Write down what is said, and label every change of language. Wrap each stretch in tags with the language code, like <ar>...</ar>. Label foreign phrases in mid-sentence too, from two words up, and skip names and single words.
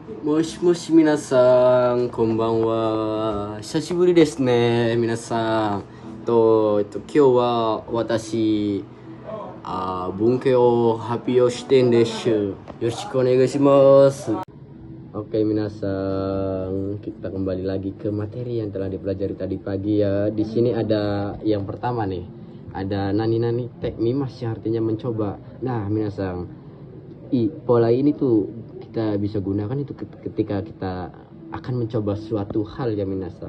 <ja>もしもし皆さん、こんばんは。久しぶりですね、皆さん。今日は私、文系を発表してんです。よろしくお願いします。</ja> <id>Oke, minasang, kita kembali lagi ke materi yang telah dipelajari tadi pagi ya. Di sini ada yang pertama nih. Ada</id> <ja>何々てみます</ja> <id>yang artinya mencoba. Nah, minasang, pola ini tuh kita bisa gunakan itu ketika kita akan mencoba suatu hal ya minasang.</id>